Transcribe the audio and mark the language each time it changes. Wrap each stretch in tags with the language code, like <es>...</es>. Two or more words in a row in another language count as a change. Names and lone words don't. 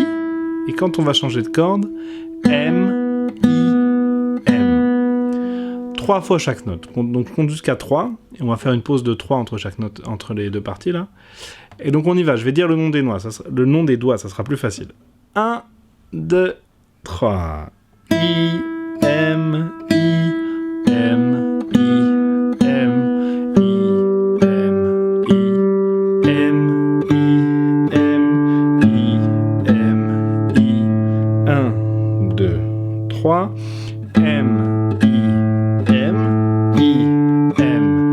<fr>Et quand on va changer de corde, M, I, M. 3 fois chaque note. Donc on compte jusqu'à 3. Et on va faire une pause de 3 entre chaque note, entre les deux parties là. Et donc on y va. Je vais dire le nom des doigts. Le nom des doigts, ça sera plus facile. 1, 2, 3. I, M, I, M, I, M, I, M, I, M, I, M, I, M, I. 1, 2, 3. M, I, M, I, M.</fr>